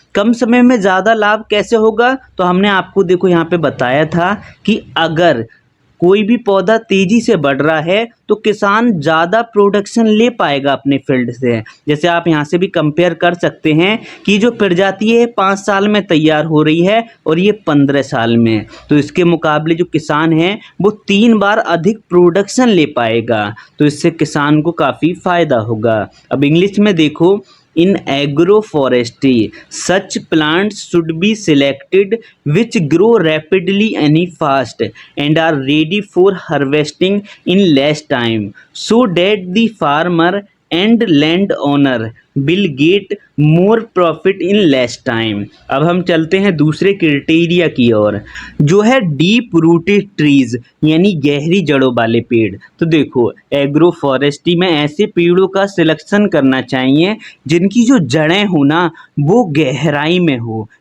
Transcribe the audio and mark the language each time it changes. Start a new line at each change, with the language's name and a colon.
Hindi: कम समय में ज़्यादा लाभ कैसे होगा? तो हमने आपको देखो यहाँ पे बताया था कि अगर कोई भी पौधा तेजी से बढ़ रहा है तो किसान ज़्यादा प्रोडक्शन ले पाएगा अपने फील्ड से। जैसे आप यहाँ से भी कंपेयर कर सकते हैं कि जो प्रजाति है 5 साल में तैयार हो रही है और ये 15 साल में, तो इसके मुकाबले जो किसान है वो 3 बार अधिक प्रोडक्शन ले पाएगा। तो इससे किसान को काफ़ी फ़ायदा होगा। अब इंग्लिश में देखो,
English: in agroforestry such plants should be selected which grow rapidly and fast and are ready for harvesting in less time so that the farmer and landowner will get more profit in less time।
Hindi: अब हम चलते हैं दूसरे criteria की ओर, जो है deep rooted trees यानी गहरी जड़ों वाले पेड़। तो देखो, एग्रो फॉरेस्ट्री में ऐसे पेड़ों का सिलेक्शन करना चाहिए जिनकी जो जड़ें हो ना, वो गहराई में हो।